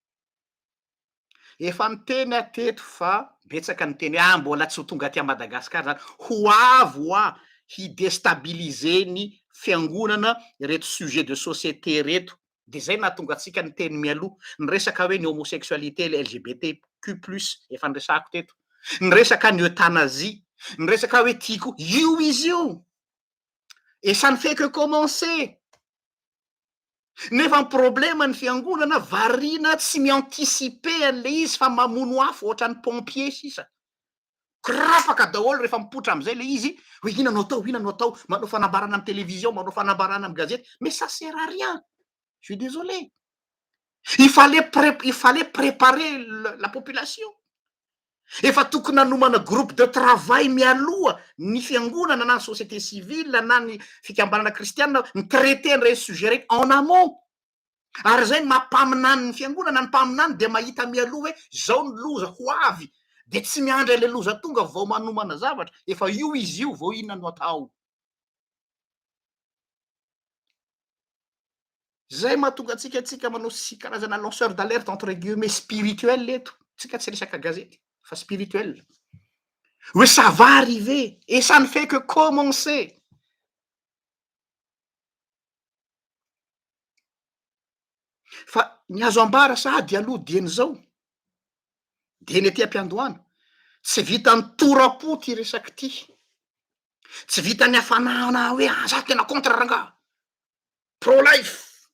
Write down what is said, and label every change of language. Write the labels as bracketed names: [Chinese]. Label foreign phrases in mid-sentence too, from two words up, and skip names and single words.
[Malagasy] Efa niteny aho teto fa betsaka ny teny hoe mbola tsy ho tonga aty Madagasikara zany, ho avy ho hidestabiliser ny fiangonana reto [French] sujet de société [Malagasy] reto. De zay nahatonga antsika ny teny mialoha, ny resaka hoe ny homosexualité, le LGBTQ+, efa niresahako teto. Ny resaka ny euthanasie, ny resaka hoe tiako io izy io. [French] Et ça ne fait que commencer. [Malagasy] Nefa ny problema ny fiangonana variana tsy mianticiper an'le izy fa mamono afo ohatran'ny pompier sisa. Krapaka daholo rehefa mipoitra am'izay le izy hoe ina no atao, ina no atao, manao fanambarana amy télévision, manao fanambarana amy gazety, [French] mais ça sert à rien. Je suis désolé. Il fallait préparer la population. [Malagasy] Efa tokony nanomana [French] groupe de travail [Malagasy] mialoha ny fiangonana na ny société civile na ny fikambanana kristianina ny traiter an'ireny sujet reky [French] en amont. [Malagasy] Ary zay mampaminany ny fiangonana, ny mpaminany de mahita mialoha hoe zao ny loza ho avy, de tsy miandry le loza tonga vao manomana zavatra, efa io izy io vao inona no atao. Zay mahatonga atsika manao si karazana [French] lanceur d'alerte entre guillemets spirituel [Malagasy] eto, tsika tsy resaka gazety fa spirituel. [French] Oui, ça va arriver et ça ne fait que commencer. [Malagasy] Fa ny azo ambara sady aloha dieny zao, dieny aty am-piandohana, tsy vitan'ny tora-po ty resaky ty, tsy vitan'ny hafanana hoe za tena contre rangaha, pro-life,